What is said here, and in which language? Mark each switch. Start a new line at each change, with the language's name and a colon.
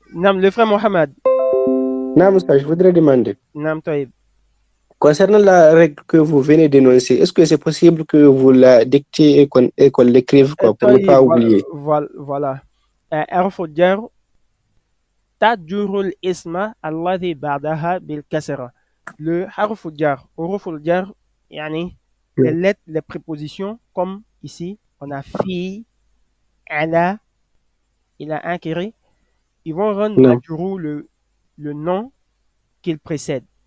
Arabic: نعم,
French: le frère Mohamed. Non, je voudrais demander.
Arabic: نعم, طيب.
French: Concernant la règle que vous venez d'énoncer, est-ce que c'est possible que vous la dictez et qu'on l'écrive pour ne pas oublier? Voilà.
Arabic: حرف الجر تجر الاسم الذي بعدها بالكسرة.
French: Le حرف الجر,
Arabic: حروف الجر, يعني
French: les lettres, les prépositions, comme ici, on a fi, ala, il a un kiri, ils vont rendre majrou le nom qu'il précède.